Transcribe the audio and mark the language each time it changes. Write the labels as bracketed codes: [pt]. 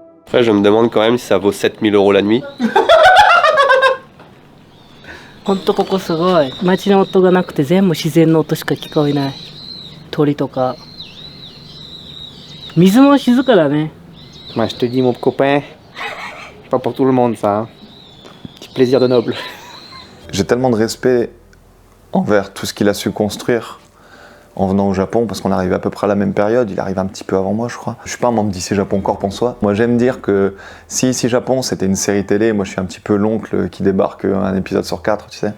[fr] Après je me demande quand même si ça vaut 7000 € la nuit. [ja] ほんとここすごい街の音がなくて全部自然の音しか聞こえない鳥とか水も静かだね [fr] Moi je te dis mon copain, pas pour tout le monde ça. Hein. Petit plaisir de noble. J'ai tellement de respect envers tout ce qu'il a su construire en venant au Japon, parce qu'on arrivait à peu près à la même période, il arrive un petit peu avant moi je crois. Je suis pas un membre d'ICI Japon Corp en soi. Moi j'aime dire que si ICI Japon c'était une série télé, moi je suis un petit peu l'oncle qui débarque un épisode sur 4, tu sais.